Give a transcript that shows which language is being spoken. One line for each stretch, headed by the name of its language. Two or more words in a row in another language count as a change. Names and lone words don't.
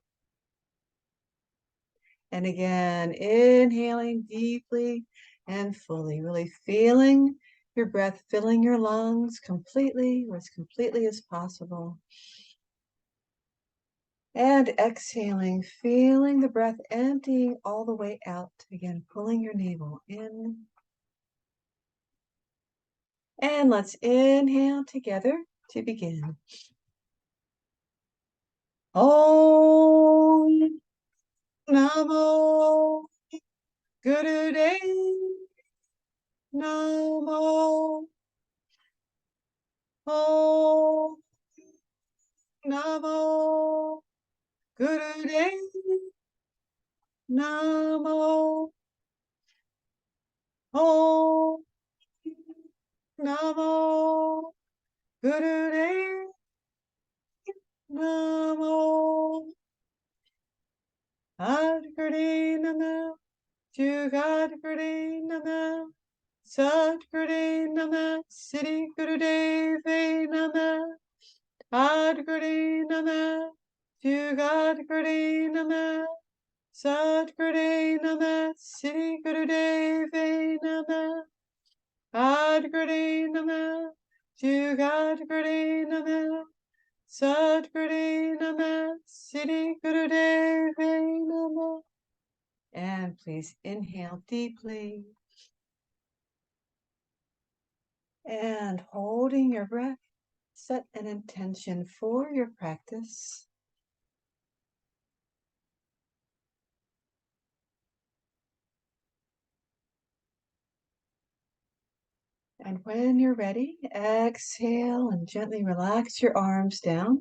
English: And again, inhaling deeply and fully, really feeling your breath filling your lungs completely, or as completely as possible. And exhaling, feeling the breath emptying all the way out. Again, pulling your navel in. And let's inhale together to begin.
Punjabi: ਓਂ ਨਮੋ ਗੁਰਦੇਵ ਨਮੋ. ਓਂ ਨਮੋ ਗੁਰਦੇਵ ਨਮੋ. ਓਂ ਨਮੋ ਗੁਰਦੇਵ ਨਮੋ. ਆਦਗੁਰਦੀ ਨਮ, ਜੁਗਾਦਗੁਰਦੀ ਨਮ, ਸਤਗੁਰਦੀ ਨਮ, ਸਿੱਧੀ ਗੁਰਦੇਵੇ ਨਮ, ਆਦਗੁਰਦੀ ਨਮ, ਜੁਗਾਦਗੁਰਦੀ ਨਮ, ਸਤਗੁਰਦੀ ਨਮ, ਸਿੱਧੀ ਗੁਰਦੇਵੇ ਨਮ, ਆਦਗੁਰਦੀ ਨਮ, ਜੁਗਾਦਗੁਰਦੀ ਨਮ, ਸਤਗੁਰਦੀ ਨਮ, ਸਿੱਧੀ ਗੁਰਦੇਵੇ ਨਮ.
English: And please inhale deeply. And holding your breath, set an intention for your practice. And when you're ready, exhale and gently relax your arms down.